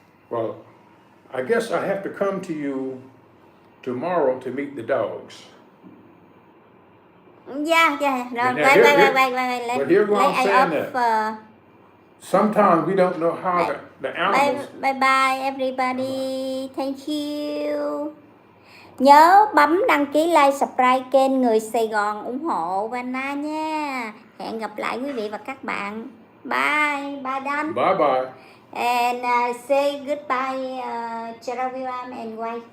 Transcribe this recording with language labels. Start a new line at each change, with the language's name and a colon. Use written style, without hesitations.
English: Well, I guess I have to come to you tomorrow to meet the dogs. Yeah. No, But here's what I'm saying that. Sometimes we don't know how the animals... Bye everybody. Thank you.
Vietnamese: Nhớ bấm đăng ký,
English: like, subscribe
Vietnamese: kênh Người Sài Gòn, ủng hộ Vanna nha. Hẹn gặp lại quý vị và các bạn.
English: Bye Dan. Bye. And say goodbye, Gerard and wife.